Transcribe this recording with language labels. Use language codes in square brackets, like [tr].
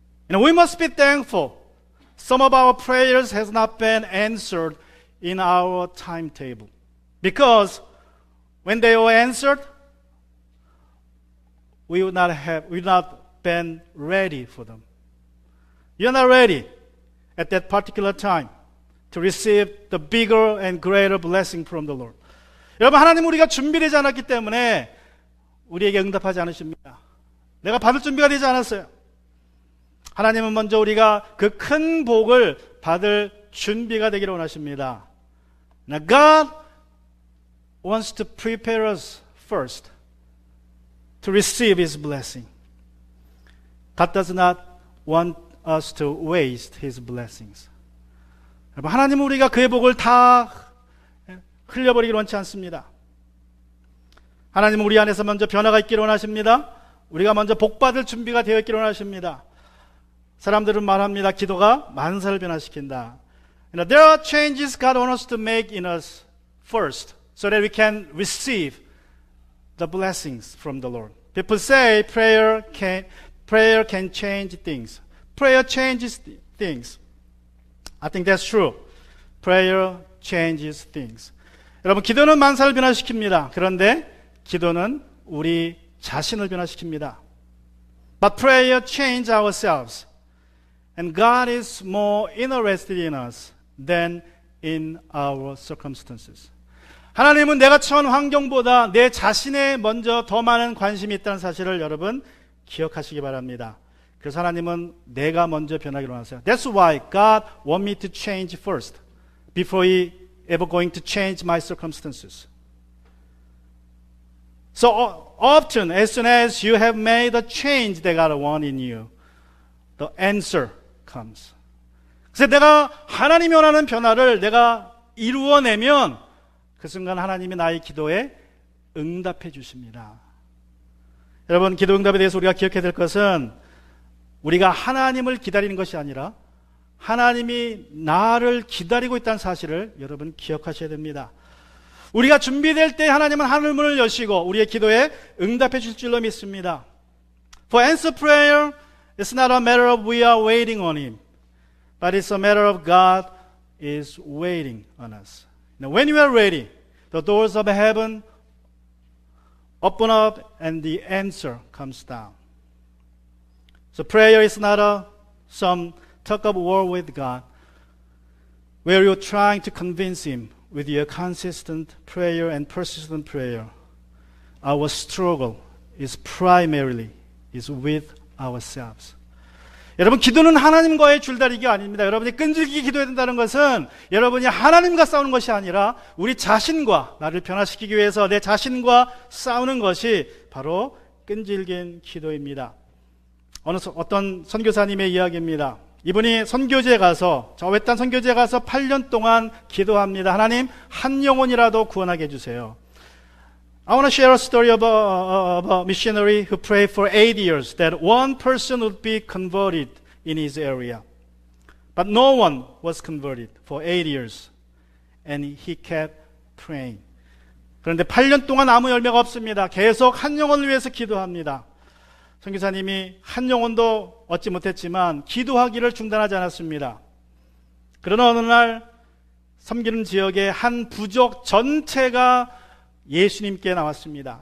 [en] And we must be thankful. Some of our prayers has not been answered in our timetable. Because when they were answered, we would not been ready for them. You're not ready at that particular time to receive the bigger and greater blessing from the Lord. [ko] 여러분, 하나님은 우리가 준비되지 않았기 때문에 우리에게 응답하지 않으십니다. 내가 받을 준비가 되지 않았어요. 하나님은 먼저 우리가 그 큰 복을 받을 준비가 되기를 원하십니다. [en] Now God wants to prepare us first to receive His blessing. God does not want us to waste His blessings. [ko] 여러분, 하나님은 우리가 그의 복을 다 흘려버리기를 원치 않습니다. 하나님은 우리 안에서 먼저 변화가 있기를 원하십니다. 우리가 먼저 복받을 준비가 되어 있기를 원하십니다. 사람들은 말합니다. 기도가 만사를 변화시킨다. [en] There are changes God wants us to make in us first, so that we can receive the blessings from the Lord. People say prayer can change things. Prayer changes things. I think that's true. Prayer changes things. [ko] 여러분, 기도는 만사를 변화시킵니다. 그런데 기도는 우리 자신을 변화시킵니다. [en] But prayer changes ourselves. And God is more interested in us than in our circumstances. [ko] 하나님은 내가 처한 환경보다 내 자신에 먼저 더 많은 관심이 있다는 사실을 여러분 기억하시기 바랍니다. 그래서 하나님은 내가 먼저 변하기를 원하세요. [en] That's why God wants me to change first before He ever going to change my circumstances. So often, as soon as you have made a change that God wants in you, the answer comes. [ko] 그래서 내가 하나님이 원하는 변화를 내가 이루어내면 그 순간 하나님이 나의 기도에 응답해 주십니다. 여러분, 기도 응답에 대해서 우리가 기억해야 될 것은 우리가 하나님을 기다리는 것이 아니라 하나님이 나를 기다리고 있다는 사실을 여러분 기억하셔야 됩니다. 우리가 준비될 때 하나님은 하늘문을 여시고 우리의 기도에 응답해 주실 줄로 믿습니다. [en] For answer prayer, it's not a matter of we are waiting on Him, but it's a matter of God is waiting on us. Now, when you are ready, the doors of heaven open up and the answer comes down. So prayer is not some talk of war with God, where you're trying to convince Him with your consistent prayer and persistent prayer, our struggle is primarily with ourselves. [ko] 여러분, 기도는 하나님과의 줄다리기가 아닙니다. 여러분이 끈질기게 기도해야 된다는 것은 여러분이 하나님과 싸우는 것이 아니라 우리 자신과, 나를 변화시키기 위해서 내 자신과 싸우는 것이 바로 끈질긴 기도입니다. 어떤 선교사님의 이야기입니다. 이분이 선교지에 가서, 저 외딴 선교지에 가서 8년 동안 기도합니다. 하나님, 한 영혼이라도 구원하게 해주세요. [en] I want to share a story of a missionary who prayed for 8 years that one person would be converted in his area. But no one was converted for 8 years. And he kept praying. [ko] 그런데 8년 동안 아무 열매가 없습니다. 계속 한 영혼을 위해서 기도합니다. 선교사님이 한 영혼도 얻지 못했지만 기도하기를 중단하지 않았습니다. 그러나 어느 날 섬기는 지역의 한 부족 전체가 예수님께 나왔습니다.